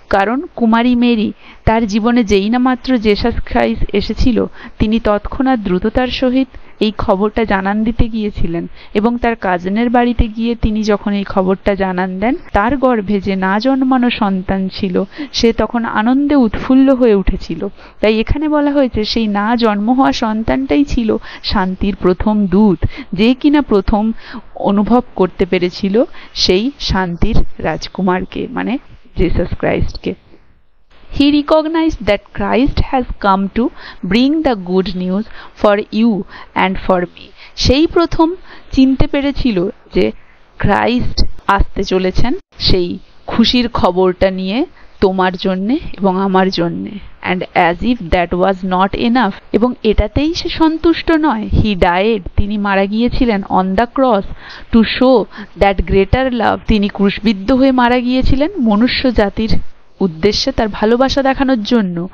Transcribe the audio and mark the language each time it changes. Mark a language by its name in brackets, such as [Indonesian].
[Bangla] কারণ কুমারী মেরি তার জীবনে যেই না মাত্র জেসাস খ্রাইস্ট এসেছিল, তিনি তৎক্ষণাৎ দ্রুততার সহিত এই খবরটা জানান দিতে গিয়েছিলেন, এবং তার কাজিনের বাড়িতে গিয়ে তিনি যখন এই খবরটা জানান দেন, তার গর্ভে যে না জন্মানো সন্তান ছিল সে তখন আনন্দে উৎফুল্ল হয়ে উঠেছিল। তাই এখানে বলা হয়েছে সেই না জন্ম হওয়া সন্তানটাই ছিল শান্তির প্রথম দূত, যে কিনা প্রথম অনুভব করতে পেরেছিল সেই শান্তির রাজকুমারকে, মানে Jesus ক্রাইস্টকে। [English] He recognized that Christ has come to bring the good news for you and for me. [Bangla] সেই প্রথম চিনতে পেরেছিল যে ক্রাইস্ট আসতে চলেছেন সেই খুশির খবরটা নিয়ে তোমার জন্যে এবং আমার জন্যে। [English] and as if that was not enough, [Bangla] এবং এটাতেই সে সন্তুষ্ট নয়, [English] he died, [Bangla] তিনি মারা গিয়েছিলেন [English] on the cross to show that greater love, [Bangla] তিনি ক্রুশবিদ্ধ হয়ে মারা গিয়েছিলেন মনুষ্য জাতির উদ্দেশ্যে তার ভালোবাসা দেখানোর জন্য।